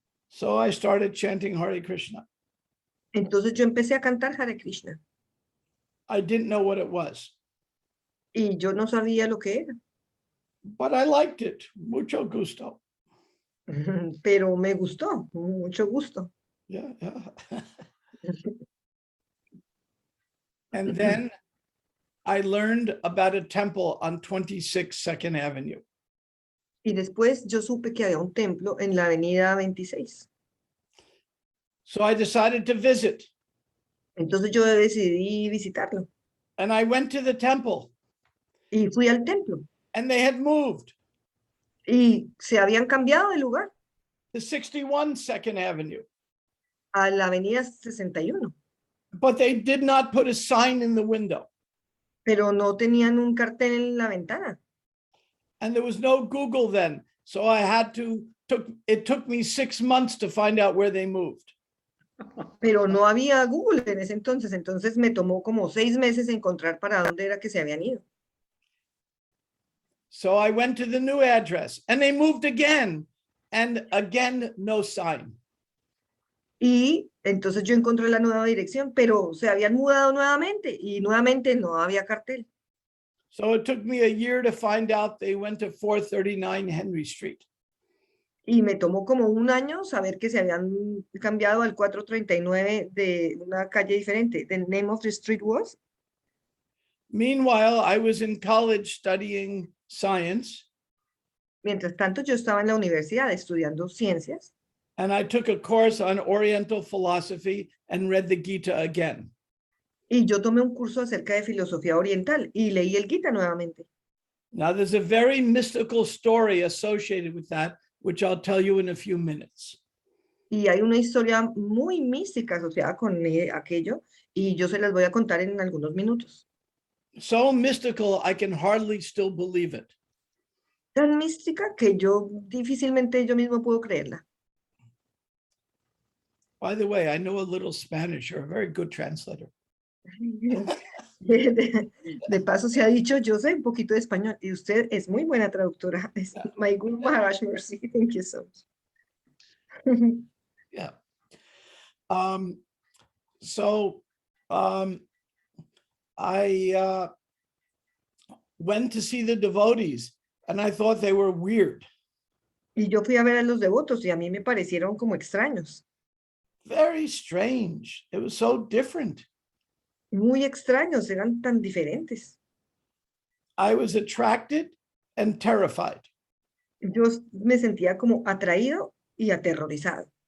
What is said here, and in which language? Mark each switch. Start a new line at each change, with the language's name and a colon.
English: So I started chanting Hare Krishna.
Spanish: Entonces yo empecé a cantar Hare Krishna
English: I didn't know what it was,
Spanish: y yo no sabía lo que era,
English: but I liked it.
Spanish: Mucho gusto. pero me gustó, mucho gusto.
English: Yeah. And then I learned about a temple on 26 Second Avenue.
Spanish: Y después yo supe que había un templo en la avenida 26.
English: So I decided to visit,
Spanish: Entonces yo decidí visitarlo
English: and I went to the temple,
Spanish: y fui al templo
English: and they had moved
Spanish: y se habían cambiado de lugar
English: to 61 Second Avenue,
Spanish: a la avenida 61,
English: but they did not put a sign in the window,
Spanish: pero no tenían un cartel en la ventana.
English: and there was no Google then. So I had it took me 6 months to find out where they moved.
Spanish: Pero no había Google en ese entonces me tomó como 6 meses encontrar para dónde era que se habían ido.
English: So I went to the new address and they moved again, and again, no sign.
Spanish: Y entonces yo encontré la nueva dirección, pero se habían mudado nuevamente y nuevamente no había cartel.
English: So it took me a year to find out they went to 439 Henry Street.
Spanish: Y me tomó como un año saber que se habían cambiado al 439 de una calle diferente.
English: The name of the street was. Meanwhile, I was in college studying science,
Spanish: Mientras tanto, yo estaba en la universidad estudiando ciencias
English: and I took a course on Oriental philosophy and read the Gita again.
Spanish: y yo tomé un curso acerca de filosofía oriental y leí el Gita nuevamente.
English: Now, there's a very mystical story associated with that, which I'll tell you in a few minutes.
Spanish: Y hay una historia muy mística asociada con aquello y yo se las voy a contar en algunos minutos.
English: So mystical, I can hardly still believe it.
Spanish: Tan mística que yo difícilmente yo mismo puedo creerla.
English: By the way, I know a little Spanish. You're a very good translator.
Spanish: De paso se ha dicho, yo sé un poquito de español y usted es muy buena traductora.
English: My good Maharaj Mercy, thank you so much. Yeah. So I went to see the devotees and I thought they were weird.
Spanish: Y yo fui a ver a los devotos y a mí me parecieron como extraños.
English: Very strange. It was so different.
Spanish: Muy extraños, eran tan diferentes.
English: I was attracted and terrified
Spanish: Yo me sentía como atraído y aterrorizado.